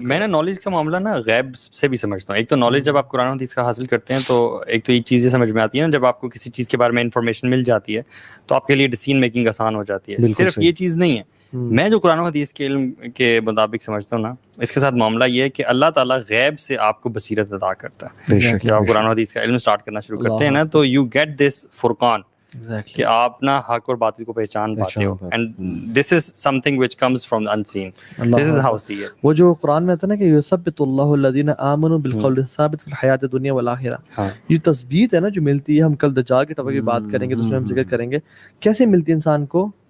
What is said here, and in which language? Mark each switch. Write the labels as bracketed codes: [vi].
[ur] میں نے نالج کا معاملہ نا غیب سے بھی سمجھتا ہوں. ایک تو نالج جب آپ قرآن حدیث کا حاصل کرتے ہیں تو ایک تو ایک چیز یہ سمجھ میں آتی ہے نا, جب آپ کو کسی چیز کے بارے میں انفارمیشن مل جاتی ہے تو آپ کے لیے ڈیسیژن میکنگ آسان ہو جاتی ہے. صرف یہ چیز نہیں ہے. میں جو قرآن حدیث کے علم کے مطابق سمجھتا ہوں نا, اس کے ساتھ معاملہ یہ ہے کہ اللہ تعالیٰ غیب سے آپ کو بصیرت عطا کرتا ہے. جب آپ قرآن حدیث کا علم سٹارٹ کرنا شروع کرتے ہیں نا تو [en] you get this Furqan, [ur] کہ آپ نا حق اور باطل کو پہچان پاتے ہو. [en] And this is something which comes from the unseen. This is how see it. [ur] وہ جو قرآن میں آتا ہے نا کہ [ar] یثبت اللہ الذین آمنوا بالقول الثابت فی الحیات الدنیا والآخرہ, [ur] یہ تثبیت ہے نا جو ملتی ہے. ہم کل دجال کے ٹاپک کی بات کریں گے تو اس میں ہم ذکر کریں گے کیسے ملتی ہے انسان کو.